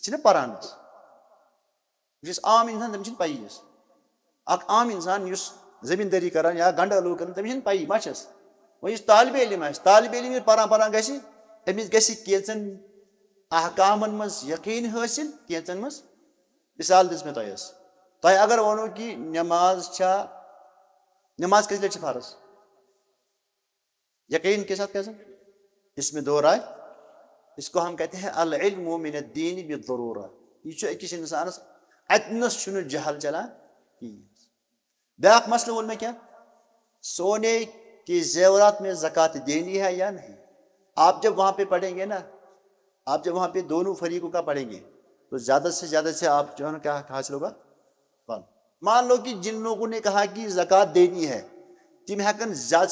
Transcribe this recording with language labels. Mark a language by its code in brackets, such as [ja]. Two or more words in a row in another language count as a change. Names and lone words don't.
[ks] چھِنہ پران حظ یُس عام اِنسان تٔمِس چھِنہٕ پَیی حظ اکھ عام اِنسان یُس زٔمیٖندٲری کران یا گنڈٕ ٲلوٕ کران تٔمِس چھِنہٕ پَیی ما چھَس وۄنۍ یُس طالبہِ علم آسہِ طالبہِ علم ییٚلہِ پران گژھِ أمِس گژھِ کینٛژن احکامن منٛز یقیٖن حٲصِل کینٛژن منٛز مِثال دِژ مےٚ تۄہہِ حظ تۄہہِ اگر وَنو کہِ نٮ۪ماز چھا نٮ۪ماز کٔژِ لٹہِ چھِ فرض [ur] یقین کے ساتھ کیسا اس میں 2 رائے اس کو ہم کہتے ہیں [ar] العلم من الدین بالضرورہ [ks] یہ چھُ أکِس اِنسانس اتنس چھُنہٕ جہل چلان کِہیٖنۍ بیٛاکھ مسئلہٕ ووٚن مےٚ کیٛاہ [ur] سونے کے زیورات میں زکات دینی ہے یا نہیں آپ جب وہاں پہ پڑھیں گے نا آپ جب وہاں پہ دونوں فریقوں کا پڑھیں گے تو زیادہ سے آپ جو ہے نا کیا حاصل ہوگا مان لو کہ جن لوگوں نے کہا کہ زکات دینی ہے [ks] تم ہیکن [ur] زیادہ